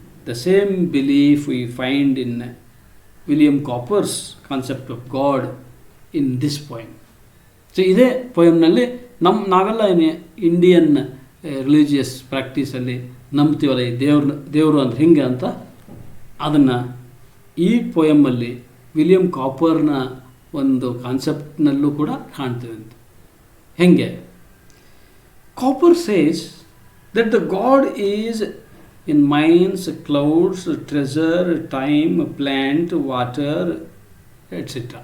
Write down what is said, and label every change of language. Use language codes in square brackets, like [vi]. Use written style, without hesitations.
[en] The same belief we find in William Cowper's concept of God in this poem. [kn] So ಇದೇ ಪೊಯಮ್ನಲ್ಲಿ ನಾವೆಲ್ಲ Indian religious ಪ್ರಾಕ್ಟೀಸಲ್ಲಿ ನಂಬ್ತೀವಲ್ಲ, ಈ ದೇವರು ಅಂತ ಹಿಂಗೆ ಅಂತ, ಅದನ್ನು ಈ ಪೊಯಮಲ್ಲಿ ವಿಲಿಯಂ ಕಾಪರ್ನ ಒಂದು ಕಾನ್ಸೆಪ್ಟ್ನಲ್ಲೂ ಕೂಡ ಕಾಣ್ತೀವಿ ಅಂತ. ಹೆಂಗೆ? [en] Copper says that the god is in mines, clouds, treasure, time, plant, water, etc.